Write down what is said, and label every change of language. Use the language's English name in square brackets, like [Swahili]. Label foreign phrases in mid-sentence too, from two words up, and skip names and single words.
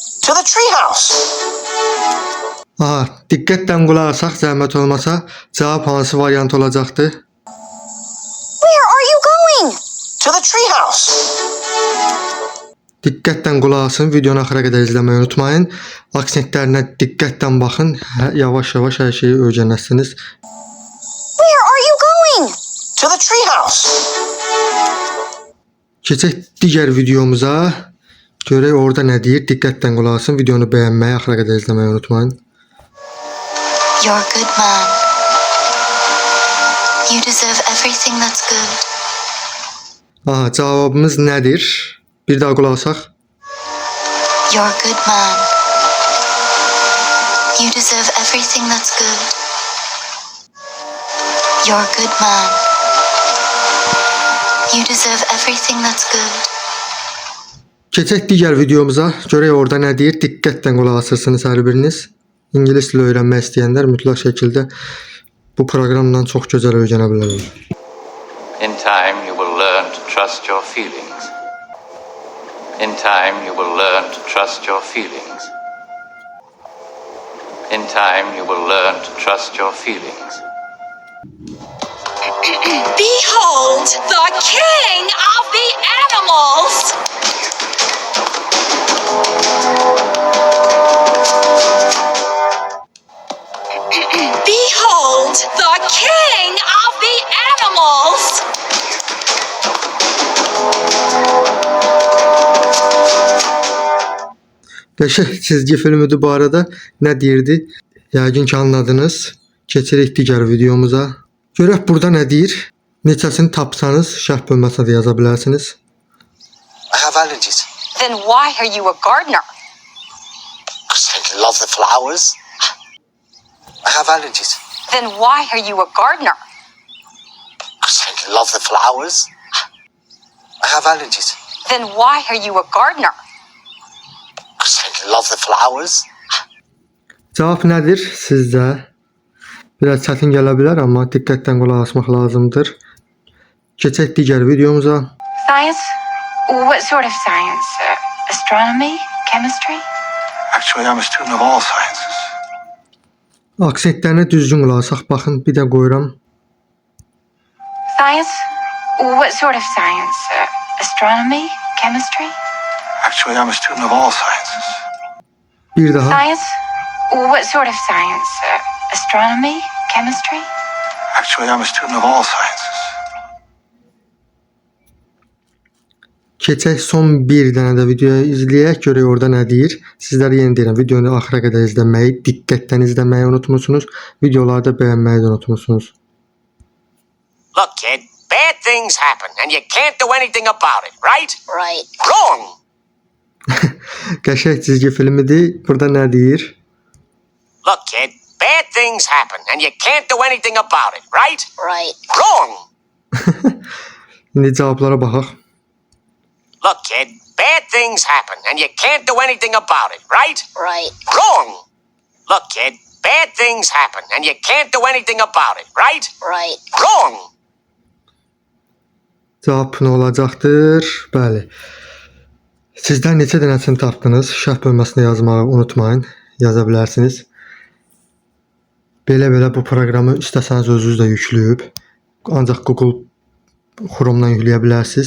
[English] To the treehouse. [Azerbaijani] Aha, diqqətlə qulaq asaq, zəhmət olmasa cavab hansı variant olacaqdı? [English] Where are you going? To the treehouse. [Azerbaijani] Diqqətlə qulaq asın, videonu axıra qədər izləməyi unutmayın. Aksentlərinə diqqətlə baxın, yavaş-yavaş hər şeyi öyrənəsiniz. [English] Where are you going? To the treehouse. [Azerbaijani] Keçək digər videomuza. Görək orada nə deyir, diqqətlə qulaq asın, videonu bəyənməyi, axıra qədər izləməyi unutmayın. [English] You're a good man. You deserve everything that's good. [Azerbaijani] Aha, cavabımız nədir? Bir daha qulaq asaq. [English] You're a good man. You deserve everything that's good. You're a good man. You deserve everything that's good. [Azerbaijani] Keçək digər videomuza. Görək orada nə deyir, diqqətlə qulaq asırsınız hər biriniz. İngilis dili öyrənmək istəyənlər mütləq şəkildə bu proqramdan çox gözəl öyrənə bilərlər. [English] In time you will learn to trust your feelings. In time you will learn to trust your feelings. In time you will learn to trust your feelings. Behold, the king of the animals! Behold, the king of the animals! [Azerbaijani] Qəşəng çizgi filmidir bu arada. Nə deyirdi? Yəqin ki anladınız. Keçirik digər videomuza. Görək burada nə deyir? Neçəsini tapsanız şərh bölməsində də yaza bilərsiniz. [English] I have allergies. Then why are you a gardener? Because I love the flowers. I have allergies. Then why are you a gardener? Because I love the flowers. I have allergies. Then why are you a gardener? Because I love the flowers. [Azerbaijani] Cavab nədir sizcə? Biraz çətin gələ bilər, amma diqqətlə qulaq asmaq lazımdır. Keçək digər videomuza. [English] Science? What sort of science? Astronomy? Chemistry? Actually, I'm a student of all sciences. [Azerbaijani] Aksentlərinə düzgün qulaq asaq. Baxın, bir də qoyuram. [English] Science? What sort of science? Astronomy? Chemistry? Actually, I'm a student of all sciences. [Azerbaijani] Bir daha. Science? What sort of science? Astronomy? Chemistry? Actually, I'm a student of all sciences. Keçək son bir dənə də videoyu izləyək, görək orada nə deyir. Sizlərə yenə deyirəm, videonu axıra qədər izləməyi, diqqətlə izləməyi unutmursunuz. Videoları da bəyənməyi də unutmursunuz. [English] Look, kid, bad things happen, and you can't do anything about it, right? Right. Wrong! [Azerbaijani] Qəşəng çizgi filmidir. Burada nə deyir? [English] Look, kid, bad things happen, and you can't do anything about it, right? Right. Wrong! [Azerbaijani] İndi cavablara baxaq. [English] Look, kid, bad things happen, and you can't do anything about it, right? Right. Wrong! Look, kid, bad things happen, and you can't do anything about it, right? Right. Wrong! [Azerbaijani] Cavab nə olacaqdır? Bəli. Sizlər neçə dənəsini tapdınız? Şərh bölməsində yazmağı unutmayın. Yaza bilərsiniz. Belə bu proqramı istəsəniz özünüz də yükləyib. Ancaq Google Chrome-dan yükləyə bilərsiniz.